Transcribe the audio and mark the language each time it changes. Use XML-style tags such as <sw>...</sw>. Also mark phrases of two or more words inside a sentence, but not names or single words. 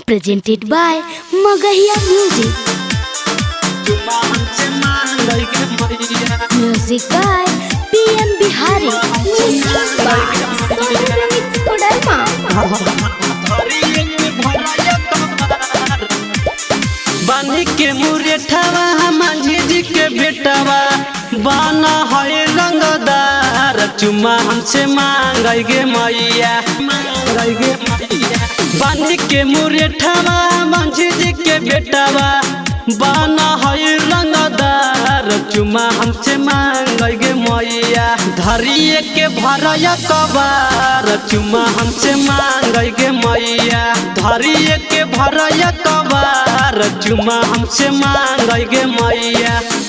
<en>presented by Magahiya Music. Music by PM Bihari. Music by Sonu Remix Kodarma.</en> <bho>बानी के मुरेठवा मांझी जी के बेटवा बाना है रंगदार चुमा हमसे मांगाई गे मैया बानी के मुरेठवा मांझी जी के बेटवा बाना है रंगदार चुमा हमसे मांगाई गे मैया धरिए के भरया कबार चुमा हमसे मांगाई गे मैया धरिए के भरया कबार चुमा हमसे मांगाई गे मैया</bho>